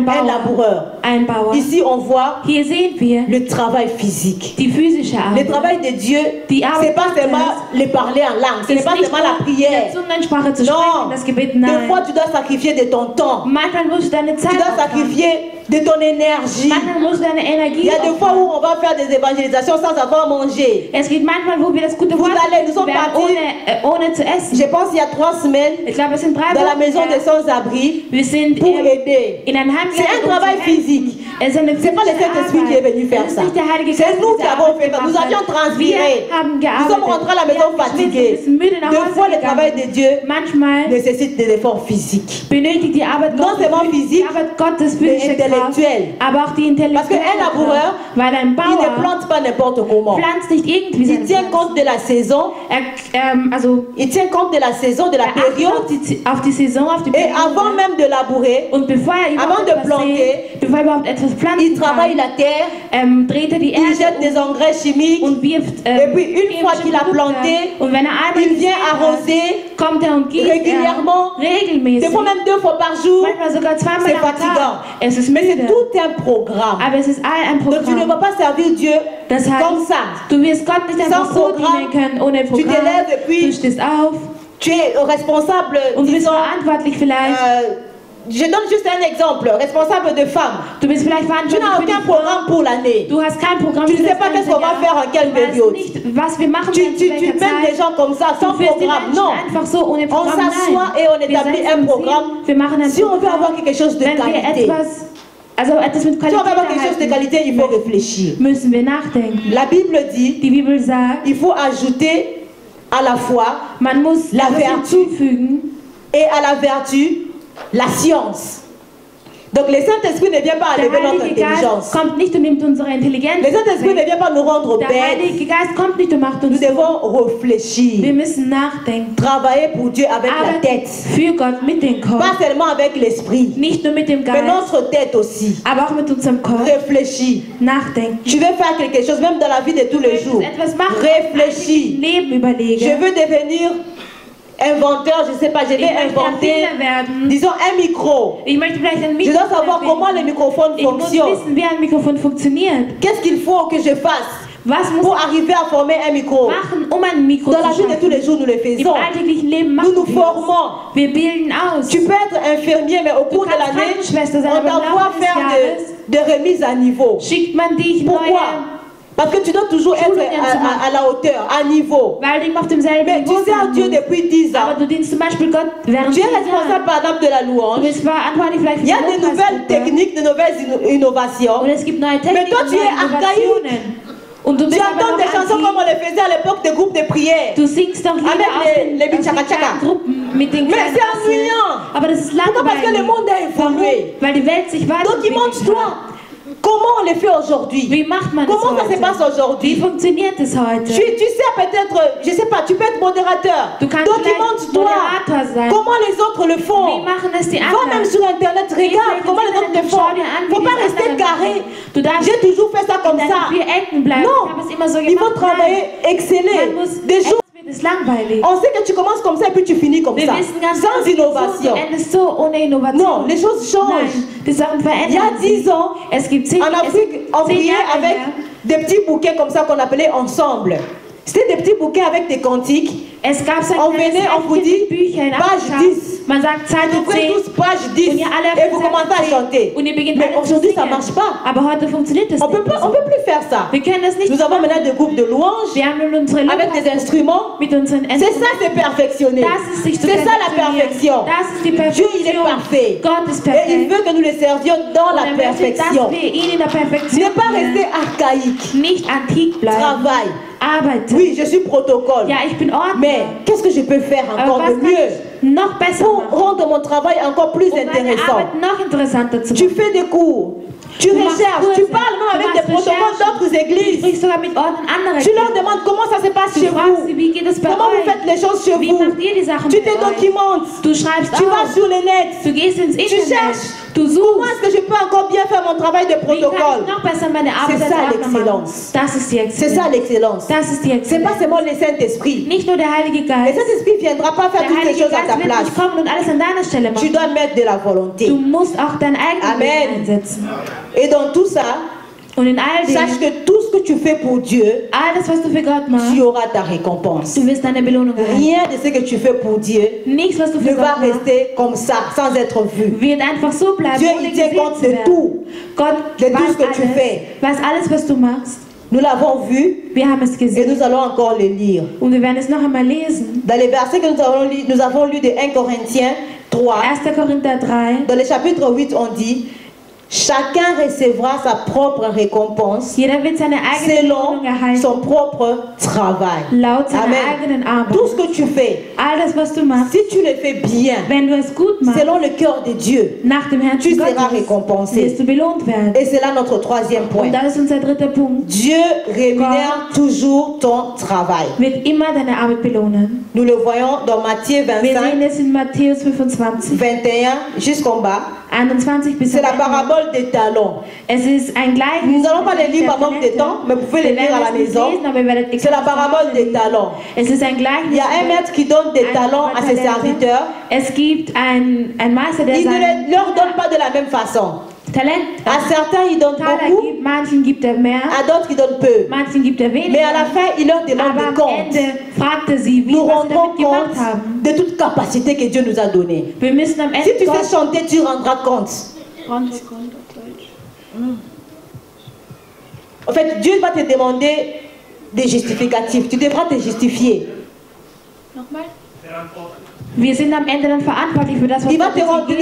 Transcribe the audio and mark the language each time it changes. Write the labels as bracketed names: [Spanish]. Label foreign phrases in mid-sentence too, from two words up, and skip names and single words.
[French] à un [German] Bauer. [French] laboureur. [German] Ein Bauer. [French] Ici, on voit [German] Hier sehen wir [French] le travail physique. [German] die physische [French] Le [German] Arbeit. [French] travail de Dieu, [German] Die Arbeit [French] c'est pas [German] Gottes [French] seulement le parler en langue, ce n'est [German] ist [French] pas [German] nicht [French] seulement la [German] nur [French] prière. [German] in der Zungensprache zu sprechen, [French] Non, [German] das Gebet, [French] des [German] nein. [French] fois tu dois sacrifier de ton temps, [German] Manchmal musst du deine [French] tu [German] Zeit [French] dois [German] opfern. [French] sacrifier de ton énergie. [German] Manchmal musst du deine [French] Il [German] Energie [French] y a des fois [German] opfern. [French] où on va faire des évangélisations sans avoir mangé. [German] Es gibt manchmal, wo wir das gute Wort [French] Nous sommes [German] werden, [French] partis, [German] ohne zu essen. [French] je pense il y a 3 semaines, [German] Ich glaube, es sind 3 [French] dans la [German] Wochen [French] maison des [German] her. [French] sans-abri [German] Wir sind [French] pour aider. [German] in ein Heim [French] C'est un [German] gegangen, um [French] travail [German] zu helfen. [French] physique. [German] Es ist eine [French] C'est pas le [German] physische [French] Saint-Esprit qui est [German] Arbeit. [French] venu faire [German] Es ist [French] ça. [German] nicht der Heilige [French] C'est [German] Geist, [French] nous [German] der [French] qui [German] diese [French] avons [German] Arbeit [French] fait ça. Nous [German] gemacht [French] avions [German] hat. [French] transpiré. [German] Wir haben [French] Nous [German] gearbeitet. [French] sommes rentrés à la maison [German] Wir [French] fatigués. [German] sind müde nach [French] Des [German] Hause [French] fois, le travail [German] gegangen. [French] de Dieu [German] Manchmal [French] nécessite des efforts physiques. [German] benötigt die Arbeit [French] Non [German] Gottes, [French] seulement physique, [German] die Arbeit Gottes [French] mais [German] physische Kraft, [French] intellectuelle. [German] aber auch die [French] Parce qu'un [German] intellektuelle [French] laboureur, [German] Kraft. Weil ein [French] Il ne [German] Bauer [French] plante pas n'importe comment. [German] pflanzt nicht irgendwie [French] Il [German] seine [French] tient [German] Pflanzen. [French] compte de la saison. Il tient compte de la saison, de la [German] Er achtet [French] période. [German] auf die Saison, auf die [French] Et avant [German] Periode. [French] même de labourer, [German] Und bevor er [French] avant [German] überhaupt [French] de [German] etwas [French] planter, [German] sät, bevor er überhaupt etwas pflanzen [French] il travaille [German] kann, [French] la terre, [German] dreht er die [French] il jette [German] Erde [French] des engrais chimiques. [German] und wirft [French] Et puis une fois qu'il a planté, [German] und wenn er einmal [French] il vient [German] gesät hat, [French] arroser [German] kommt er und gießt [French] régulièrement, [German] regelmäßig, [French] des fois même 2 fois par jour. [German] manchmal sogar zweimal [French] C'est [German] am [French] fatigant. [German] Tag. Es ist [French] Mais c'est [German] müde, [French] tout un programme. [German] aber es ist ein [French] Donc tu ne vas [German] Programm. [French] pas servir Dieu [German] Das [French] comme [German] heißt, [French] ça. [German] du wirst Gott nicht einfach [French] Sans [German] so Programm, dienen können, ohne [French] tu te [German] Programm. [French] lèves et puis- [German] Du stehst auf [French] Tu es responsable, [German] und du bist [French] disons, [German] verantwortlich vielleicht. [French] je donne juste un exemple, responsable de femmes. [German] Du bist vielleicht [French] Tu [German] verantwortlich [French] n'as [German] für die [French] aucun [German] Frau. [French] programme pour l'année. [German] Du hast kein Programm [French] Tu ne [German] für [French] sais [German] das [French] pas qu'est-ce [German] ganze [French] qu'on va [German] Jahr. [French] faire en quelle [German] Du weißt [French] période. [German] nicht, was wir machen [French] Tu [German] werden, zu [French] mènes [German] welcher [French] des [German] Zeit. [French] gens comme ça, sans [German] Du führst die [French] programme. [German] Menschen [French] Non. [German] einfach so ohne [French] On [German] Programm. [French] s'assoit [German] Nein. [French] et on [German] Wir [French] établit [German] setzen [French] un [German] uns [French] programme. [German] hin, wir machen ein [French] Si on veut [German] Programm. [French] avoir quelque chose de [German] Wenn wir [French] qualité, [German] etwas mit [French] si on veut [German] Qualität [French] avoir quelque chose de [German] erhalten, [French] qualité, il faut réfléchir. [German] müssen wir nachdenken. [French] La Bible dit, [German] Die Bibel sagt, [French] il faut ajouter à la foi [German] man muss [French] La [German] etwas [French] Vertu. [German] hinzufügen [French] et à la vertu la science. Donc le Saint-Esprit ne vient pas [German] Der [French] enlever notre [German] Heilige Geist [French] intelligence. [German] kommt nicht und nimmt unsere Intelligenz [French] Le Saint-Esprit ne [German] weg. [French] vient pas nous rendre [German] Der [French] bêtes. [German] Heilige Geist kommt nicht und macht [French] Nous [German] uns [French] devons [German] dumm. Wir [French] réfléchir. [German] müssen nachdenken. [French] Travailler pour Dieu avec la [German] Aber [French] tête. [German] für Gott mit dem Kopf. [French] Pas seulement avec l'esprit, [German] Nicht nur mit dem [French] mais [German] Geist, [French] notre tête aussi. [German] aber auch mit unserem Kopf. [French] Réfléchis. [German] Nachdenken. [French] Tu veux faire quelque chose, même dans la vie de tous les jours. [German] Etwas machen, [French] Réfléchis. [German] Leben [French] Je [German] überlegen. [French] veux devenir inventeur, je ne sais pas, je vais [German] Ich möchte [French] inventer, [German] Erfinder werden. [French] disons, un micro. [German] Ich möchte vielleicht ein [French] Je [German] Mikrofon [French] dois savoir [German] erfinden. [French] comment le microphone [German] Ich muss [French] fonctionne. [German] wissen, wie ein Mikrofon funktioniert. [French] Qu'est-ce qu'il faut que je fasse [German] Was muss [French] pour [German] ich [French] arriver à former un micro? [German] machen, um ein Mikro [French] Dans la [German] zu [French] vie de tous [German] schaffen? [French] les jours, nous le [German] Im [French] faisons. [German] alltäglichen Leben [French] Nous [German] machen [French] nous [German] wir [French] formons. [German] es. Wir bilden aus. [French] Tu peux être infirmier, mais au [German] Du [French] cours de [German] kannst [French] l'année, [German] Krankenschwester sein, [French] on [German] aber im [French] t'envoie [German] Laufe des [French] faire [German] Jahres [French] des remises à niveau. [German] schickt man dich [French] Pourquoi? [German] neue, [French] Parce que tu dois toujours être à la hauteur, à niveau. [German] weil du immer auf demselben [French] Mais tu [German] Niveau [French] sers [German] sein [French] Dieu [German] musst. [French] depuis 10 ans. [German] Aber du dienst zum Beispiel Gott während [French] Tu es [German] 10 [French] responsable [German] Jahren. [French] par exemple de la [German] Du [French] louange. [German] bist verantwortlich vielleicht für [French] Il y a [German] die [French] des nouvelles [German] Lobpreisgruppe. [French] techniques, de nouvelles innovations. [German] Und es gibt neue [French] Mais [German] Techniken [French] toi, [German] und [French] tu [German] neue [French] es archaïque. [German] Innovationen. Und du [French] Tu [German] bist aber [French] entends [German] noch [French] des chansons comme on [German] anti. [French] les faisait à l'époque des groupes de prière. [German] Du singst doch lieber [French] Avec les [German] aus den [French] Bichaka-Chaka. [German] kleinen Gruppen mit den [French] Mais [German] kleinen [French] c'est [German] Assen. [French] ennuyant. [German] Aber das ist [French] Pourquoi? Parce que le [German] langweilig. [French] monde a évolué. [German] Weil die Welt sich weiterentwickelt hat. [French] Documente-toi. Comment on le fait aujourd'hui? [German] Wie macht man das [French] Comment ça se [German] heute? [French] passe [German] Wie [French] aujourd'hui? [German] funktioniert es heute? [French] Tu sais peut-être, je sais pas, tu peux être modérateur. [German] Du kannst vielleicht [French] Documente-toi. [German] Moderator sein. [French] Comment les autres le [German] Wie [French] font? [German] machen es die [French] Va [German] anderen? [French] même sur internet, regarde comment les autres le font. Faut pas rester carré. [German] Du darfst [French] J'ai toujours fait ça comme [German] in [French] ça. [German] deinen 4 Ecken bleiben. Ich habe es immer so [French] Non, il faut [German] gemacht. [French] travailler, exceller. [German] Man muss [French] Des jours, [German] es wird ist langweilig. [French] On sait que tu commences comme ça et puis tu finis comme [German] Wir [French] ça. [German] wissen ganz [French] Sans [German] genau, [French] innovation. [German] du endest so ohne Innovation. [French] Non, les choses changent. [German] Nein, die Sachen [French] Il y a [German] verändern [French] 10 [German] sich. [French] ans, [German] Es gibt 10 [French] en Afrique, on [German] 10 [French] priait [German] Jahre [French] avec [German] her. [French] des petits bouquets comme ça qu'on appelait ensemble. C'était des petits bouquets avec des cantiques. [German] Es gab so [French] On [German] ein kleines [French] venait, on vous [German] Häppchen [French] dit, [German] mit Büchern [French] page [German] abgeschafft. [French] 10. [German] Man sagt [French] Vous [German] Seite [French] ouvrez [German] 10 [French] tous page 10 [German] und ihr alle [French] et vous commencez à chanter. [German] und ihr beginnt [French] Mais [German] alle zu [French] aujourd'hui, ça ne [German] singen. [French] marche pas. [German] Aber heute funktioniert das [French] On [German] nicht. [French] ne peut plus faire ça. [German] Wir können das nicht [French] Nous avons maintenant des groupes de louanges [German] Wir haben nun unsere [French] avec des instruments. [German] mit unseren [French] C'est ça, c'est perfectionné. [German] Das ist sich zu [French] C'est ça la [German] perfektionieren. [French] perfection. [German] Das ist die [French] Dieu, il est [German] Perfektion. [French] parfait. [German] Gott ist [French] Et il [German] perfekt. [French] veut que nous le servions dans [German] Und [French] la [German] er möchte, [French] perfection. [German] dass wir ihn in der [French] Ce [German] Perfektion [French] n'est pas [German] dienen. [French] rester archaïque. [German] Nicht antik bleiben. [French] Travail. [German] Arbeiten. [French] Oui, je suis protocole. [German] Ja, ich bin Ordner. [French] Mais qu'est-ce que je peux faire [German] Aber [French] encore [German] was [French] de [German] kann [French] mieux [German] ich noch besser [French] pour [German] machen, [French] rendre mon travail encore plus [German] um meine [French] intéressant? [German] Arbeit noch interessanter zu [French] Tu [German] machen? [French] fais des cours, tu [German] Du machst [French] recherches, tu [German] Kurse, [French] parles même [German] du [French] avec des [German] machst [French] protocoles [German] Recherchen. [French] d'autres [German] Du [French] églises. [German] sprichst sogar mit Ordnern anderer [French] Tu leur [German] Kirchen. [French] demandes comment ça se passe [German] Du [French] chez [German] fragst sie, [French] vous. [German] wie geht es bei [French] Comment vous [German] euch? [French] faites les choses chez [German] Wie [French] vous. [German] macht ihr die Sachen [French] Tu [German] bei [French] te [German] euch? [French] documentes. [German] Du schreibst [French] Tu vas [German] auf. [French] sur le net. [German] Du gehst ins Internet. [French] cherches. [German] Du [French] Comment [German] suchst. [French] est-ce que je peux encore bien faire mon travail de [German] Wie kann ich [French] protocole? [German] noch besser meine Arbeit [French] C'est ça, [German] als Ordner machen? [French] l'excellence. [German] Das ist die [French] C'est ça [German] Exzellenz. [French] l'excellence. [German] Das ist die [French] C'est pas [German] Exzellenz. [French] seulement le Saint-Esprit. [German] Nicht nur der Heilige [French] Le [German] Geist. [French] Saint-Esprit ne viendra pas faire [German] Der [French] toutes les [German] Heilige [French] choses à [German] Geist [French] ta [German] wird [French] place. [German] nicht kommen und alles an deiner Stelle [French] Tu [German] machen. [French] dois mettre de la volonté. [German] Du musst auch deinen eigenen [French] Amen. [German] Willen einsetzen. [French] Et dans tout ça, [German] Und in all [French] sache [German] dem, [French] que tout ce que tu fais pour Dieu, [German] alles was du für Gott machst, [French] tu auras ta récompense. [German] du wirst deine Belohnung erhalten. [French] Rien de ce que tu fais pour Dieu [German] Nichts, was du [French] ne [German] für [French] va [German] Gott machst, [French] rester comme ça, sans être vu. [German] wird einfach so bleiben, [French] Dieu, [German] ohne [French] il tient [German] gesehen [French] compte [German] zu [French] de [German] werden. [French] tout. [German] Gott [French] De tout ce [German] weiß [French] que tu fais. [German] alles, was du machst. [French] Nous l'avons vu [German] Wir haben es [French] et [German] gesehen [French] nous allons encore le lire. [German] und wir werden es noch einmal lesen. [French] Dans les versets que nous avons lus de 1 Corinthiens 3, [German] 1. Korinther 3, [French] dans le chapitre 8, on dit chacun recevra sa propre récompense [German] jeder wird seine eigene [French] selon [German] Belohnung erhalten, [French] son propre travail. [German] laut seiner [French] Amen. [German] eigenen Arbeit. [French] Tout ce que tu fais, [German] Alles, was du machst, [French] si tu le fais bien, [German] wenn du es gut machst, [French] selon le cœur de Dieu, [German] nach dem Herzen [French] tu seras [German] Gottes, [French] récompensé. [German] wirst du belohnt werden. [French] Et c'est là notre troisième point. [German] Und das ist unser dritter Punkt. [French] Dieu rémunère toujours ton travail. [German] Wird immer deine Arbeit belohnen. [French] Nous le voyons dans Matthieu [German] Wir sehen [French] 25, [German] es in Matthäus 25, [French] 21 jusqu'en bas. [German] 21 bis [French] C'est la [German] 30. [French] parabole des talents. [German] Es ist ein Gleichnis. [French] Nous n'allons pas le lire par manque de temps, mais vous pouvez le [German] Wir [French] lire à la [German] werden es nicht [French] maison. [German] lesen, aber ihr werdet [French] C'est la parabole des talents. [German] Es ist ein [French] Il [German] Gleichnis. [French] y a un maître qui donne des talents à ses serviteurs. [German] Es gibt ein Meister, der [French] Il ne [German] seinen [French] leur donne pas de la même façon. [German] Talent [French] À certains, il donne [German] Taler [French] beaucoup, [German] gibt, manchen gibt er mehr, [French] à d'autres, il donne peu. [German] manchen gibt er weniger. [French] Mais à la fin, il leur demande [German] Aber [French] des [German] am [French] comptes. [German] Ende fragte sie, wie [French] Nous [German] was sie [French] rendrons [German] damit gemacht [French] compte [German] haben. [French] de toute capacité que Dieu nous a donnée. [German] Wir müssen am [French] Si [German] Ende [French] tu [German] Gott [French] sais chanter, tu rendras compte. En fait, Dieu va te demander des justificatifs. Tu devras te justifier. [German] Wir sind am Ende dann verantwortlich für das, was [French] Il va [German] Gott [French] te [German] uns gegeben